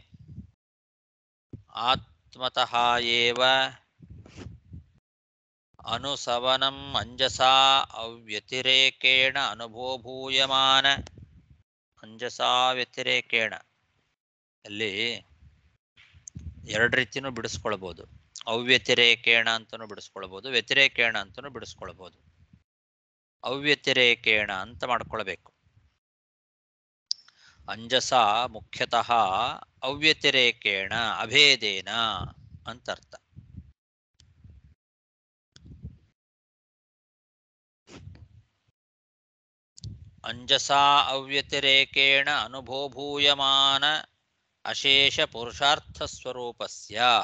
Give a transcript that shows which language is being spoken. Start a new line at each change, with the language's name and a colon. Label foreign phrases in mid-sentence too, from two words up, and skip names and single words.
Sanskrit: ಆತ್ಮತಃ ಏವ ಅನುಸವನಂ ಅಂಜಸಾ ಅವ್ಯತಿರೇಕೇಣ ಅನುಭೋಭೂಯಮಾನ. ಅಂಜಸಾ ವ್ಯತಿರೇಕೇಣ
Kannada: ಅಲ್ಲಿ ಎರಡು ರೀತಿನೂ ಬಿಡಿಸ್ಕೊಳ್ಬೋದು. ಅವ್ಯತಿರೇಕೇಣ ಅಂತಲೂ ಬಿಡಿಸ್ಕೊಳ್ಬೋದು, ವ್ಯತಿರೇಕೇಣ ಅಂತಲೂ ಬಿಡಿಸ್ಕೊಳ್ಬೋದು. ಅವ್ಯತಿರೇಕೇಣ ಅಂತ ಮಾಡ್ಕೊಳ್ಬೇಕು.
Sanskrit: ಅಂಜಸ ಮುಖ್ಯತಃ ಅವ್ಯತಿರೇಕೇಣ, ಅಭೇದೇನ ಅಂತರ್ಥ. ಅಂಜಸಾ ಅವ್ಯತಿರೇಕೇಣ ಅನುಭೋಭೂಯಮಾನ ಅಶೇಷ ಪುರುಷಾರ್ಥ ಸ್ವರೂಪಸ್ಯ.